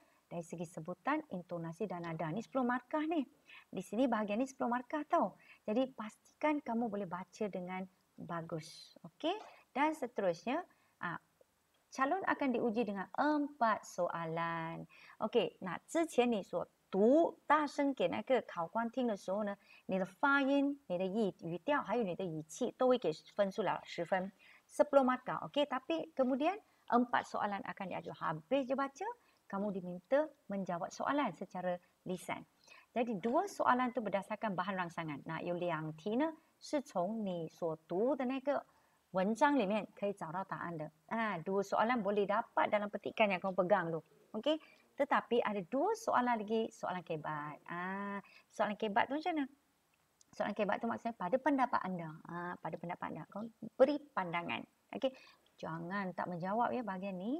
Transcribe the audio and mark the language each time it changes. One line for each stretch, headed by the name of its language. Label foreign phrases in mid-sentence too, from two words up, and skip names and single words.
Malay: Dari segi sebutan, intonasi dan nada. Ni 10 markah ni. Di sini bahagian ni 10 markah tau. Jadi pastikan kamu boleh baca dengan bagus. Okey. Dan seterusnya, calon akan diuji dengan 4 soalan. Okey.
Chinese: 之前你所读大声给那个考官听的时候呢，你的发音、你的语调还有你的语气都会给分数了10分。10 markah. Okey.
Malay: Tapi kemudian 4 soalan akan diajar. Habis je baca, kamu diminta menjawab soalan secara lisan. Jadi 2 soalan tu berdasarkan bahan rangsangan.
Chinese: 有2题呢是从你所读的那个文章里面可以找到答案的。
Malay: 2 soalan boleh dapat dalam petikan yang kamu pegang tu. Okey. Tetapi ada 2 soalan lagi, soalan kebat. Soalan kebat tu macam mana? Soalan kebat tu maksudnya pada pendapat anda. Pada pendapat anda. Kamu beri pandangan. Okey. Jangan tak menjawab ya bahagian ni.